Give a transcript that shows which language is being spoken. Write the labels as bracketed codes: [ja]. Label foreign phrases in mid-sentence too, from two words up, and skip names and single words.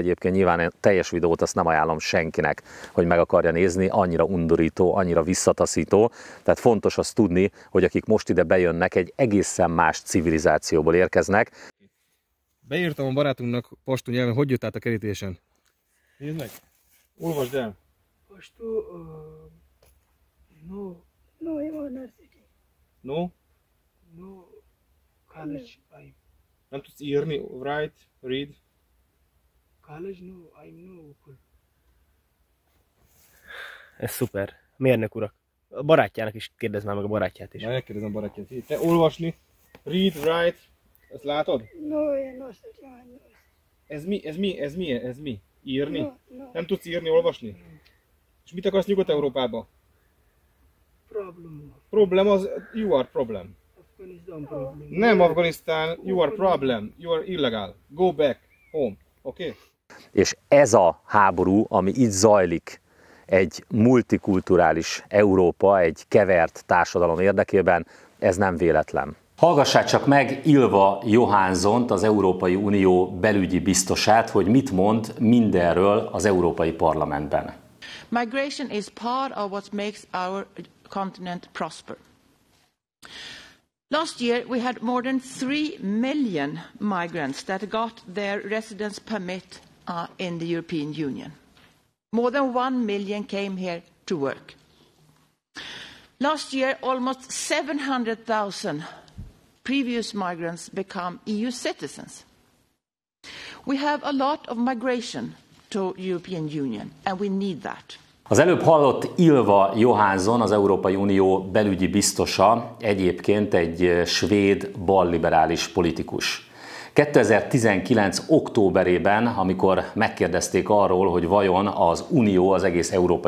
[hu] Egyébként nyilván teljes videót azt nem ajánlom senkinek, hogy meg akarja nézni, annyira undorító, annyira visszataszító. Tehát fontos azt tudni, hogy akik most ide bejönnek, egy egészen más civilizációból érkeznek. Beírtam a barátunknak pastú nyelven, hogy jött át a kerítésen. Nézd meg! Olvasd el! Pastú... [en] No university. No? No college. [hu] Nem tudsz írni, [en] write, read? College no, I'm no. [hu] Ez szuper. Mérnök urak. A barátjának is kérdezz már meg a barátját is. Már megkérdezem a barátját. Te olvasni, [en] read, write, [hu] ezt látod? [en] No, no, [hu] Ez mi? Írni? [en] No. [hu] Nem tudsz írni, olvasni? És mit akarsz Nyugat-Európába? [en] Problem. Problem az, you are problem. Afghanistan problem. [hu] Nem Afganisztán, [en] you are problem, you are illegal. Go back home, oké? Okay? [hu] És ez a háború, ami itt zajlik egy multikulturális Európa, egy kevert társadalom érdekében, ez nem véletlen. Hallgassák csak meg Ylva Johanssont, az Európai Unió belügyi biztosát, hogy mit mond mindenről az Európai Parlamentben. [en] Migration is part of what makes our continent prosper. Last year we had more than 3 million migrants that got their residence permit in the European Union. More than 1 million came here to work. Last year almost 700,000 previous migrants become EU citizens. We have a lot of migration to European Union, and we need that. [hu] Az előbb hallott Ylva Johansson, az Európai Unió belügyi biztosa, egyébként egy svéd balliberális politikus. 2019. októberében, amikor megkérdezték arról, hogy vajon az Unió, az egész Európai